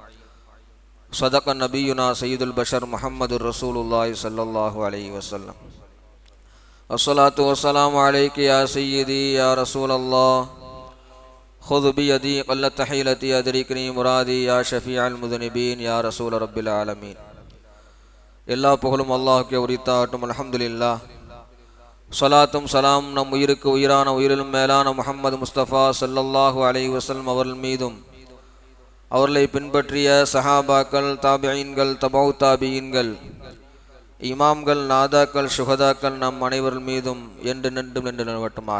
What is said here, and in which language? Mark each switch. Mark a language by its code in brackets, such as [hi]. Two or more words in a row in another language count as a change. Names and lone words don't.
[ar] صدق نبينا سيد البشر محمد رسول الله صلى الله عليه وسلم. الصلاة والسلام عليك يا سيدي يا رسول الله، خذ بيدي قلت حيلتي أدركني مرادي يا شفيع المذنبين يا رسول رب العالمين. [ta] எல்லா புகழும் அல்லாஹ்வுக்கே உரித்தாகட்டும். அல்ஹம்துலில்லாஹ். ஸலாத்தும் சலாம் நம் உயிருக்கு உயிரான உயிரிலும் மேலான முஹம்மது முஸ்தபா [ar] صلى الله عليه وسلم [ta] அவர்கள் மீதும், அவர்களை பின்பற்றிய சஹாபாக்கள், தாபிஈன்கள், தபௌ தாபிஈன்கள், இமாம்கள், நாதாக்கள், சுஹதாக்கள் நம் அனைவர்கள் மீதும் என்று நிலவட்டுமாக.